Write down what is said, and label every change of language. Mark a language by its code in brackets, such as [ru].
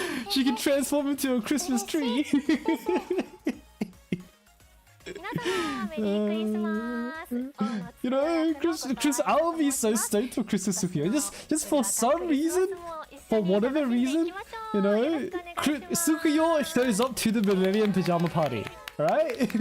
[en] She can transform into a Christmas tree. [ja] 皆様メリークリスマス [en] You know, Chris, I'll be so stoked for Christmas Sukuyo. Just for some reason, for whatever reason, you know, Sukuyo shows up to the Millennium Pajama Party, right?